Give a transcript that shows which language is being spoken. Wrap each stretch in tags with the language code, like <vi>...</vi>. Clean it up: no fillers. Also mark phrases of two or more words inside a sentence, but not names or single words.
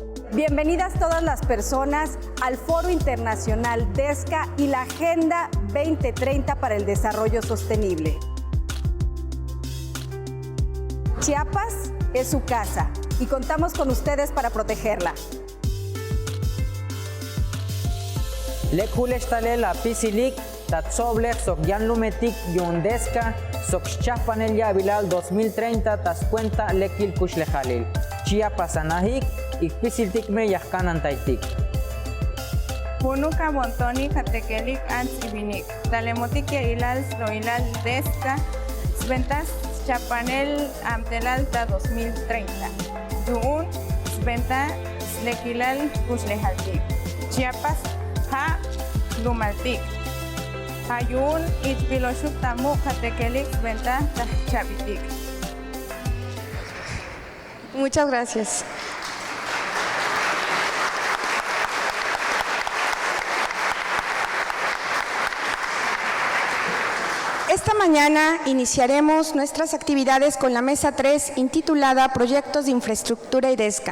<es>Bienvenidas todas las personas al Foro Internacional DESCA y la Agenda 2030 para el Desarrollo Sostenible. Chiapas es su casa y contamos con ustedes para protegerla.</es> <tzo>Lekhuleshtalela pisilik tatsoblek sokyan lumetik yun DESCA sok Chiapanel Yabilal 2030 tascuenta lekil kushlejalil. Chiapas anahik ik pisiltik me yahkanan taitik. Punuka bontoni katekelik antsibinik. Talemotik yailal sloilal DESCA sventas Chiapanel amtelalta 2030. Duun sventa lekilal kushlejaltik. Chiapas ha lumaltik. Hayun itpiloshuk tamu katekelik sventa chavitik.</tzo> <es>Muchas gracias. Esta mañana iniciaremos nuestras actividades con la mesa 3 intitulada Proyectos de Infraestructura y DESCA.</es>